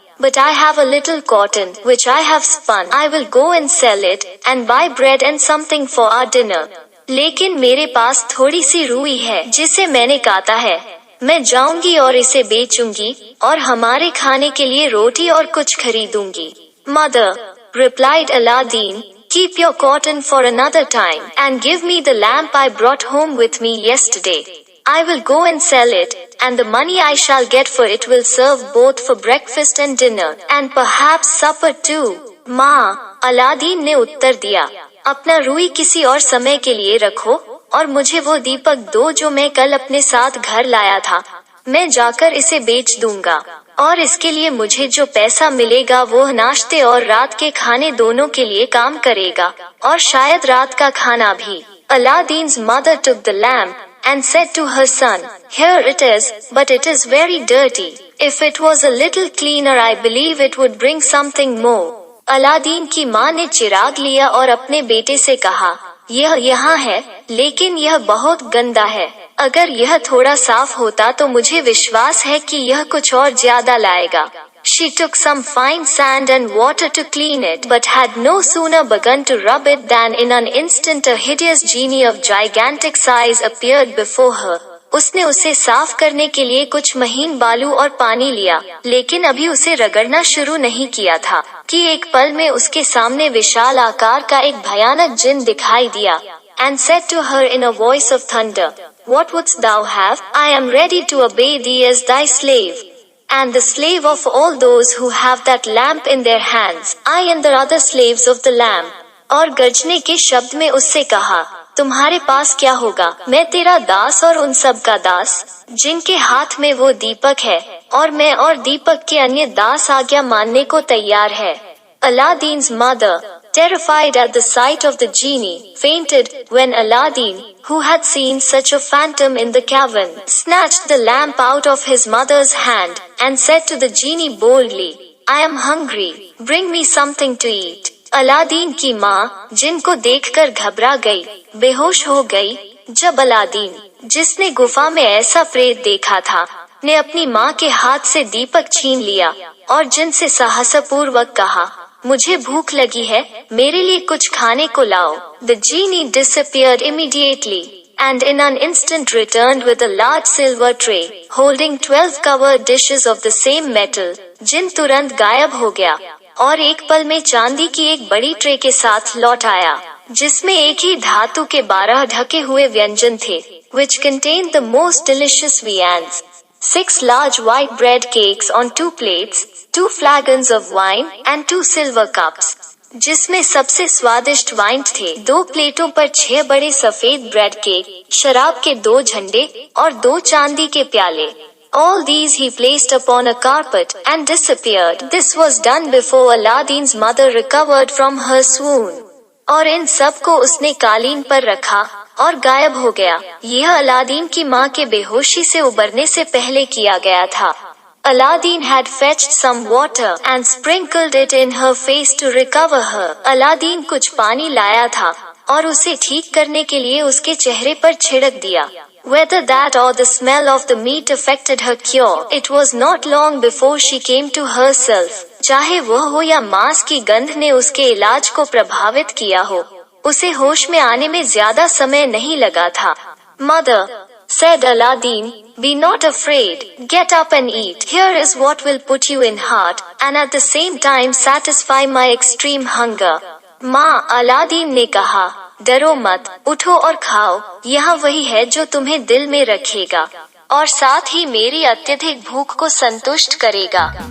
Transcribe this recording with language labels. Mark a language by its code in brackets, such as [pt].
[en] But I have a little cotton, which I have spun. I will go and sell it, and buy bread and something for our dinner. [hi] लेकिन मेरे पास थोड़ी सी रुई है जिसे मैंने काता है, मैं जाऊंगी और इसे बेचूंगी और हमारे खाने के लिए रोटी और कुछ खरीदूंगी। [en] Mother, replied Aladdin, keep your cotton for another time and give me the lamp I brought home with me yesterday. I will go and sell it, and the money I shall get for it will serve both for breakfast and dinner, and perhaps supper too. [hi] माँ, Aladdin ने उत्तर दिया, अपना रुई किसी और समय के लिए रखो और मुझे वो दीपक दो जो मैं कल अपने साथ घर लाया था। मैं जाकर इसे बेच दूंगा और इसके लिए मुझे जो पैसा मिलेगा वो नाश्ते और रात के खाने दोनों के लिए काम करेगा और शायद रात का खाना भी। [en] Aladdin's mother took the lamp and said to her son, "Here it is, but it is very dirty. If it was a little cleaner, I believe it would bring something more." [hi] Aladdin की माँ ने चिराग लिया और अपने बेटे से कहा, यह यहाँ है, लेकिन यह बहुत गंदा है। अगर यह थोड़ा साफ होता तो मुझे विश्वास है कि यह कुछ और ज्यादा लाएगा। [en] She took some fine sand and water to clean it, but had no sooner begun to rub it than in an instant a hideous genie of gigantic size appeared before her. [hi] उसने उसे साफ करने के लिए कुछ महीन बालू और पानी लिया, लेकिन अभी उसे रगड़ना शुरू नहीं किया था कि एक पल में उसके सामने विशाल आकार का एक भयानक जिन दिखाई दिया। [en] And said to her in a voice of thunder, "What wouldst thou have? I am ready to obey thee as thy slave. And the slave of all those who have that lamp in their hands. I and the other slaves of the lamp." [hi] और गर्जने के शब्द में उससे कहा, तुम्हारे पास क्या होगा? मैं तेरा दास और उन सब का दास, जिनके हाथ में वो दीपक है, और मैं और दीपक के अन्य दास आज्ञा मानने को तैयार है। [en] Aladdin's mother, terrified at the sight of the genie, fainted when Aladdin, who had seen such a phantom in the cavern, snatched the lamp out of his mother's hand and said to the genie boldly, "I am hungry. Bring me something to eat." [hi] Aladdin की माँ, जिनको देखकर घबरा गई, बेहोश हो गई, जब अलादीन, जिसने गुफा में ऐसा प्रेत देखा था, ने अपनी माँ के हाथ से दीपक छीन लिया और जिनसे साहसपूर्वक कहा, मुझे भूख लगी है, मेरे लिए कुछ खाने को लाओ। [en] The genie disappeared immediately, and in an instant returned with a large silver tray, holding 12 covered dishes of the same metal. [hi] जिन तुरंत गायब हो गया और एक पल में चांदी की एक बड़ी ट्रे के साथ लौट आया, जिसमें एक ही धातु के 12 ढके हुए व्यंजन थे, [en] which contained the most delicious viands. 6 large white bread cakes on 2 plates, 2 flagons of wine and 2 silver cups. [hi] जिसमें सबसे स्वादिष्ट वाइन थे, 2 प्लेटों पर 6 बड़े सफेद ब्रेड केक, शराब के 2 झंडे और 2 चांदी के प्याले। [en] All these he placed upon a carpet and disappeared. This was done before Aladdin's mother recovered from her swoon. [hi] और इन सब को उसने कालीन पर रखा और गायब हो गया। यह अलादीन की माँ के बेहोशी से उबरने से पहले किया गया था। [en] Aladdin had fetched some water and sprinkled it in her face to recover her. [hi] Aladdin कुछ पानी लाया था और उसे ठीक करने के लिए उसके चेहरे पर छिड़क दिया। [en] Whether that or the smell of the meat affected her cure, it was not long before she came to herself. [hi] चाहे वह हो या मांस की गंध ने उसके इलाज को प्रभावित किया हो, उसे होश में आने में ज्यादा समय नहीं लगा था। [en] Mother, said Aladdin, be not afraid, get up and eat. Here is what will put you in heart, and at the same time satisfy my extreme hunger. [hi] माँ, अलादीन ने कहा, डरो मत, उठो और खाओ, यह वही है जो तुम्हें दिल में रखेगा और साथ ही मेरी अत्यधिक भूख को संतुष्ट करेगा।